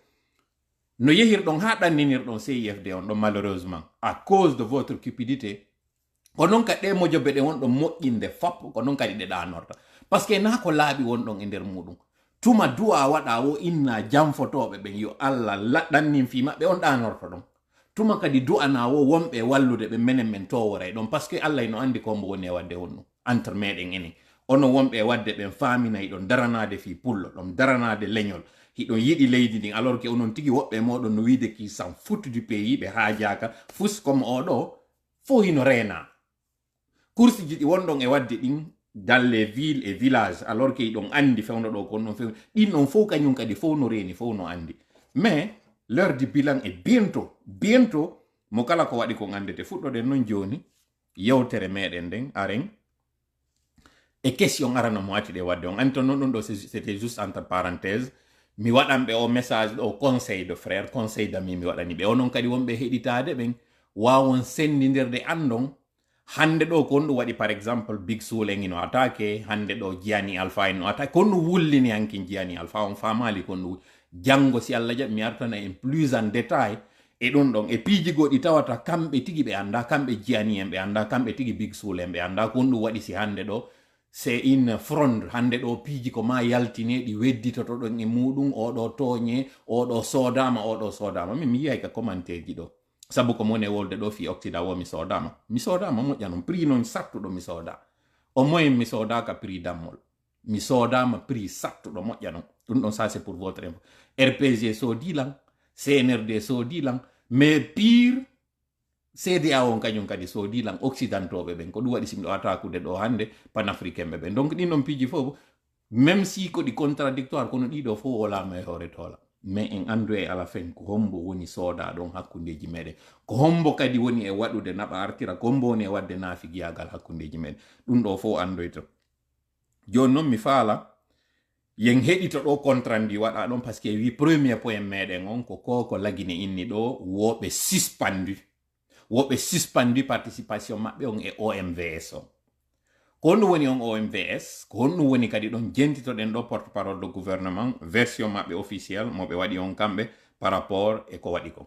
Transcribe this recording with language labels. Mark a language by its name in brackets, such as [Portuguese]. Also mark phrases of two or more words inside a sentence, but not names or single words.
[Fula] no yehirɗon ha ɗanninirɗon CIFD on ɗon [French] malheureusement à cause de votre cupidité [Fula] ko non ka ɗe mojoɓe ɗe wonɗon moƴƴinde fop ko non kadi ɗe ɗanorta [French] parce que [Fula] na ko laaɓi wonɗon e nder muɗum tuma du'a waɗa o inna jamfotoɓe ɓen yo Allah ɗannin fi maɓɓe on ɗanorto ɗon tuma kadi du'ana wo wonɓe wallude ɓe menen men toworay ɗon [French] parce que [Fula] Allah no andi kombo woni e wadde honɗum entre meɗen enen ono wonɓe e wadde ɓen faminayi ɗon daranade fi pullo ɗon daranade leñol hiɗon yiɗi leydi ndin [French] alors que [Fula] onon tigi woɓɓe moɗon no wiide ki [French] s'en fout du pays [Fula] ɓe haajaka fus comme oɗo fo hino reena course ji ɗi wonɗon e wadde ɗin [French] dans les villes et villages alors que [Fula] ɗon andi fewno ɗo ko non few ɗin ɗon fof kañum kadi fof no reeni fof no andi [French] mais l'heure du bilan est bientôt [Fula] mo kala ko waɗi ko andete fuɗɗoɗen non joni yewtere meɗen nden aren e question arana mo wati ɗe wadde on andi to non ɗum ɗo [French] c'était juste entre parenthèse [Fula] mi waɗanɓe o message ɗo [French] conseil de frère conseil d'ami [Fula] mi waɗani ɓe onon kadi wonɓe heɗitade ɓen wawon sendidirde andon hande ɗo ko on ɗum waɗi [French] par exemple [Fula] big souleng ino attaqué hande ɗo Gianni Alpha ino attaqué kon ɗum wullini hanki Gianni Alpha on famali kon ɗum janngo si Allah jaɓi mi artana [French] en plus en détail [Fula] e ɗum ɗon e piiji goɗɗi tawata kamɓe tigi ɓe anda kamɓe Gianni en ɓe anda kamɓe tigi big souleng ɓe anda kon ɗum waɗi si hande ɗo [French] c'est une fronde [Fula] hande ɗo piiji ko ma yaltine ɗi wedditoto ɗon e muɗum oɗo toñe oɗo sodama min mi yiyay ka commentaire ji ɗo sabu ko mone wolde ɗo fi octida wo mi sodama moƴƴa noon prix noon sattuɗo mi soda [French] au moins [Fula] mi sodaka prix dammol mi sodama prix sattuɗo moƴƴa noon ɗum ɗon [French] ça c'est pour votre info [Fula] RPG sodilan CNRD sodilan mais pire CDA on kañum kadi sodilan occidentoɓe ɓen ko ɗum waɗi simɗo attaquude ɗo hande panafricain ɓe ɓen donc ɗin ɗon piiji fof [French] même si [Fula] ko ɗi contradictoire kono ɗiɗo fof wolama e hoore tola mais en andu e ala fen ko hombo woni sooda ɗon hakkundeji meɗen ko hombo kadi woni e waɗude naɓa artira ko hombo woni e wadde naafigiyagal hakkundeji meɗen ɗum ɗo fof andoyto joni noon mi faala yen heɗito ɗo contrat ndi waɗa ɗon [French] par ce que [Fula] wi premier point meɗen on ko koko lagine inni ɗo woɓe suspendu participation maɓɓe on e OMVS on ko honɗum woni on OMVS ko honɗum woni kadi ɗon jentitoɗen ɗo [French] porte parole de gouvernement [Fula] version maɓɓe officiel moɓe waɗi on kamɓe [French] par rapport [Fula] e ko waɗi ko.